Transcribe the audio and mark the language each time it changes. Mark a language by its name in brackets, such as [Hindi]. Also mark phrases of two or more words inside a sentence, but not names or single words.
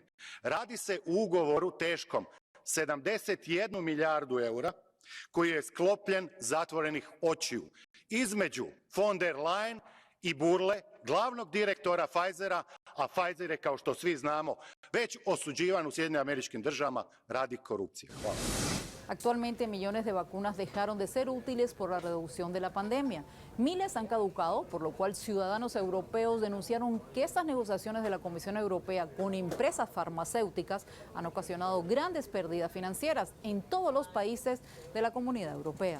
[Croatian] Radi se o ugovoru teškom 71 milijardu eura koji je sklopljen zatvorenih očiju između von der Leyen i Bourle, glavnog direktora Pfizera, a Pfizer je, kao što svi znamo, već osuđivan u SAD-u radi korupcije. Hvala. [Spanish] Actualmente millones de vacunas dejaron de ser útiles por la reducción de la pandemia. Miles han caducado, por lo cual ciudadanos europeos denunciaron que estas negociaciones de la Comisión Europea con empresas farmacéuticas han ocasionado grandes pérdidas financieras en todos los países de la Comunidad Europea.